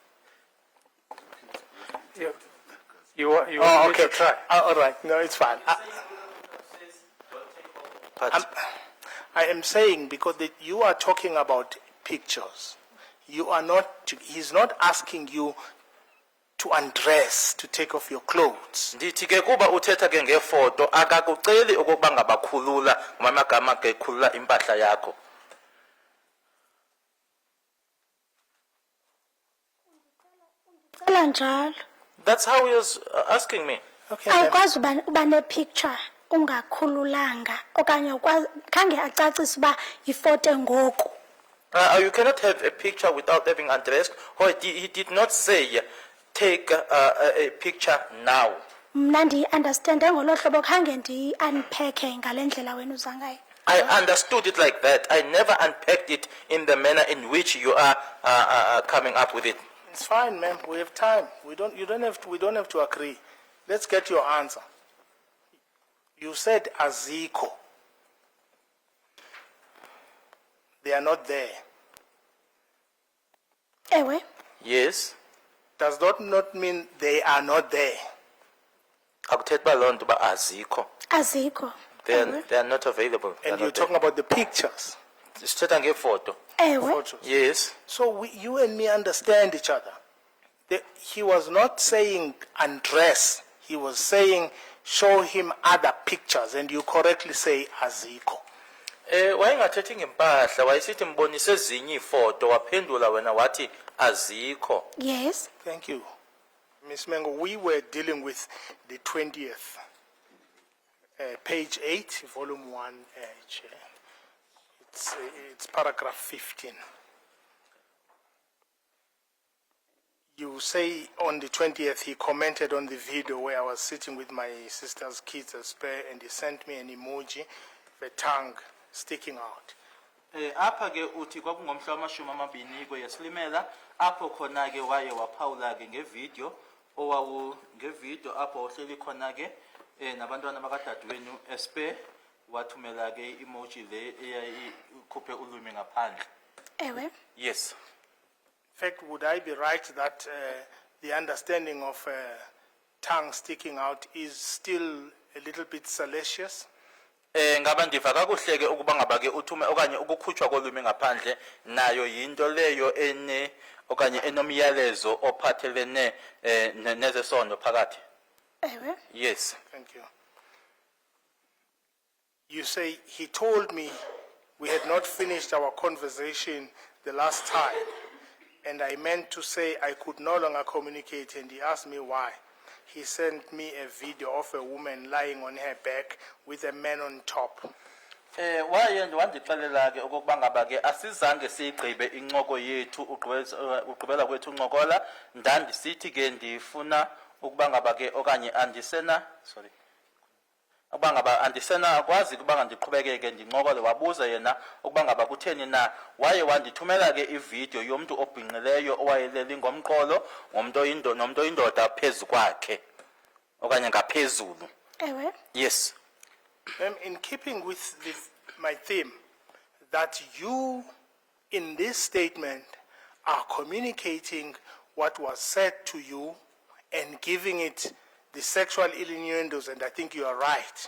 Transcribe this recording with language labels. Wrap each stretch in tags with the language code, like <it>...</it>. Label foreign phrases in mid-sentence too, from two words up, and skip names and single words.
<en>You want me to try? All right. No, it's fine. But I am saying because you are talking about pictures. You are not, he's not asking you to undress, to take off your clothes.</en> <xh>ndithi ke kuba uthetha ke ngefoto akakuceli okokuba ngabakhulula ngamagama ke khulula impahla yakho. Cela njalo.</xh> <en>That's how he was asking me. Okay. Ma'am.</en> <xh>Awukwazi uba ne-picture ungakhululanga okanye khange acacise uba yifoto ngoku.</xh> <en>You cannot have a picture without having undressed. Or he did not say, take a picture now.</en> <xh>Mna ndiyi-understande ngolo hlobo khange ndiyi-unpacke ngale ndlela wena uza ngayo.</xh> <en>I understood it like that. I never unpacked it in the manner in which you are coming up with it. It's fine, ma'am. We have time. We don't have to agree. Let's get your answer. You said aziko. They are not there.</en> <xh>Ewe,</xh> <en>Yes. Does that not mean they are not there?</en> <xh>Akuthethi uba loo nto uba azikho. azikho.</xh> <en>They are not available. They are And you're not there. talking about the pictures.</en> <xh>Sithetha ngefoto. Ewe,</xh> <en>Photos. Yes. So you and me understand each other. He was not saying undress. He was saying show him other pictures. And you correctly say aziko.</en> <xh>Wayengathethi ngempahla wayesithi mbonise ezinye ifoto waphendula wena wathi azikho.</xh> <en>yes. Thank you. Ms. Mengo, we were dealing with the 20th, page 8, volume 1, Chair. It's paragraph 15. You say on the 20th, he commented on the video where I was sitting with my sister's kids at Spare, and he sent me an emoji of a tongue sticking out.</en> <xh>Apha ke uthi kwakungomhla wama-20 kweyeSilimela apho khona ke waye waphawula ke ngevideo ngevideo apho uhleli khona ke nabantwana bakadadewenu espe wathumela ke emoji le eyayikhuphe ulwimi ngaphandle. Ewe,</xh> <en>Yes. In fact, would I be right that the understanding of tongue sticking out is still a little bit salacious?</en> <xh>Ngaba ndiva kakuhle ke ukuba ngaba ke uthume okanye ukukhutshwa kolwimi ngaphandle nayo yinto leyo okanye enomyalezo ophathelene nezesondo phakathi. ewe.</xh> <en>Yes. Thank you. You say, he told me we had not finished our conversation the last time, and I meant to say I could no longer communicate, and he asked me why. He sent me a video of a woman lying on her back with a man on top.</en> <xh>Waye wandixelela ke okokuba ngaba ke asizange siyigqibe incoko yethu ugqibela kwethu uncokola ndandisithi ke ndifuna ukuba ngaba ke okanye ukuba ngaba andisena akwazi ukuba ngandiqhubekeke ndincokole wabuza yena ukuba ngaba kutheni na waye wandithumela ke ivideo yomuntu obhinqileyo owayeleli ngomqolo nomuntu oyindoda phezu kwakhe okanye ngaphezulu. Ewe,</xh> <en>Yes. In keeping with my theme, that you in this statement are communicating what was said to you and giving it the sexual innuendos, and I think you are right.</en>